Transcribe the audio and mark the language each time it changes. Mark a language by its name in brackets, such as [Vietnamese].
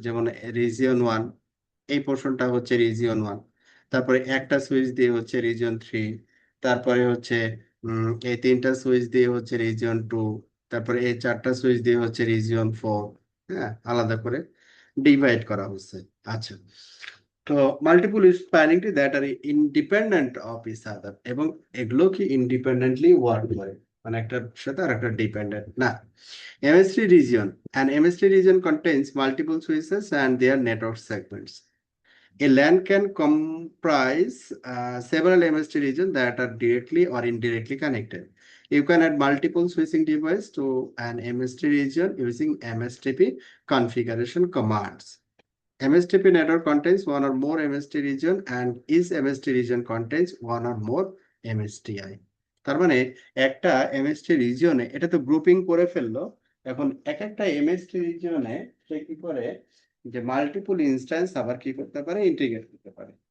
[Bangla] যেমন রিজিয়ন 1, এই পোর্শনটা হচ্ছে রিজিয়ন 1, তারপরে একটা সুইচ দিয়ে হচ্ছে রিজিয়ন 3, তারপরে হচ্ছে এই তিনটা সুইচ দিয়ে হচ্ছে রিজিয়ন 2, তারপরে এই চারটা সুইচ দিয়ে হচ্ছে রিজিয়ন 4। হ্যাঁ, আলাদা করে ডিভাইড করা হচ্ছে। আচ্ছা, তো [English] multiple spanning tree that are independent of each other, [Bangla] এবং এগুলো কি ইন্ডিপেন্ডেন্টলি ওয়ার্ক করে, মানে একটার সাথে আর একটা ডিপেন্ডেন্ট না। [English] MST region, an MST region contains multiple switches and their network segments. A LAN can comprise several MST regions that are directly or indirectly connected. You can add multiple switching devices to an MST region using MSTP configuration commands. MSTP network contains one or more MST region and each MST region contains one or more MSTI. [Bangla] তার মানে একটা MST রিজিয়নে, এটা তো grouping করে ফেললো। এখন এক একটা MST রিজিয়নে সে কি করে, যে মাল্টিপল ইনস্ট্যান্স আবার কি করতে পারে, ইন্টিগ্রেট করতে পারে।